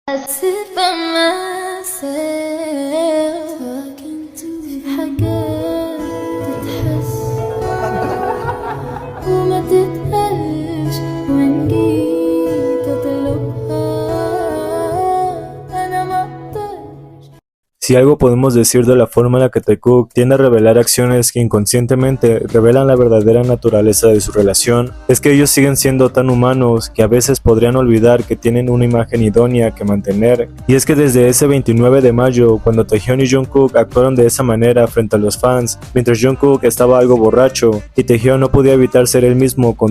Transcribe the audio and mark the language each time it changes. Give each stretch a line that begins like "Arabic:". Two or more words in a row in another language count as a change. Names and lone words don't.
English: sit by myself talking to
Arabic: حاجات تتحس وما تتقالش وإن جيت أطلبها أنا ما أقدرش.
Spanish: Si algo podemos decir de la forma en la que Taekook tiende a revelar acciones que inconscientemente revelan la verdadera naturaleza de su relación, es que ellos siguen siendo tan humanos que a veces podrían olvidar que tienen una imagen idónea que mantener. Y es que desde ese 29 de mayo, cuando Taehyun y Jungkook actuaron de esa manera frente a los fans, mientras Jungkook estaba algo borracho y Taehyun no podía evitar ser él mismo con